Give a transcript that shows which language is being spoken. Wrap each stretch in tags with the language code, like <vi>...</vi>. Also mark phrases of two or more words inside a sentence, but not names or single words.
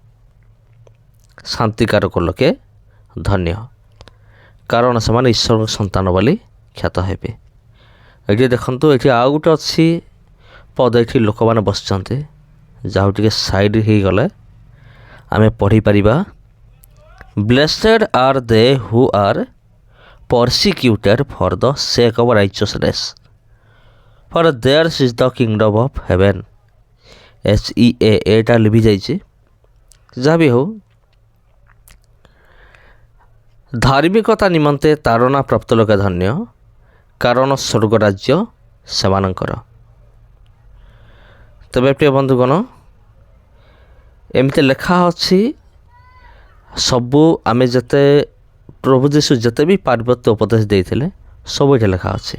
<or>9 ପଦ, ଶାନ୍ତିକାରକ ଲୋକେ ଧନ୍ୟ, କାରଣ ସେମାନେ ଈଶ୍ୱରଙ୍କ ସନ୍ତାନ ବୋଲି ଖ୍ୟାତ ହେବେ। ଏଠି ଦେଖନ୍ତୁ, ଏଠି ଆଉ ଗୋଟେ ଅଛି ପଦ, ଏଠି ଲୋକମାନେ ବସିଛନ୍ତି, ଯାହା ଟିକେ ସାଇଡ଼୍ ହେଇଗଲେ ଆମେ ପଢ଼ିପାରିବା।</or> <en>Blessed are they who are persecuted for the sake of righteousness, for theirs is the kingdom of heaven।</en> <or>ଏଟା ଲିଭି ଯାଇଛି। ଯାହା ବି ହଉ, ଧାର୍ମିକତା ନିମନ୍ତେ ତାଡ଼ନା ପ୍ରାପ୍ତ ଲୋକେ ଧନ୍ୟ, କାରଣ ସ୍ୱର୍ଗ ରାଜ୍ୟ ସେମାନଙ୍କର। ତେବେ ପ୍ରିୟ ବନ୍ଧୁଗଣ, ଏମିତି ଲେଖା ଅଛି, ସବୁ ଆମେ ଯେତେ ପ୍ରଭୁ ଯୀଶୁ ଯେତେ ବି ପାର୍ବତ୍ୟ ଉପଦେଶ ଦେଇଥିଲେ ସବୁ ଏଠି ଲେଖା ଅଛି।</or>